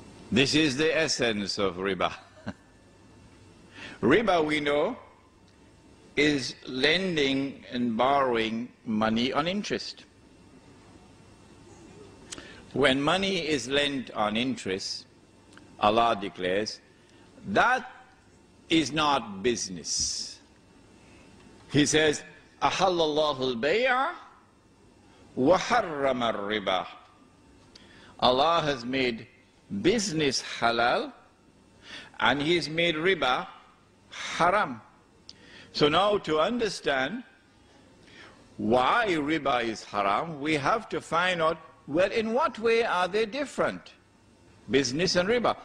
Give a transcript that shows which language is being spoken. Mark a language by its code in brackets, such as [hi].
[en] This is the essence of riba. Riba, we know, is lending and borrowing money on interest. When money is lent on interest, Allah declares, that is not business. He says, [ar] أَحَلَّ اللَّهُ الْبَيْعَ وَحَرَّمَ الرِّبَى. [en] Allah has made business halal and He's made riba haram. So now to understand why riba is haram, we have to find out, well, in what way are they different? Business and riba.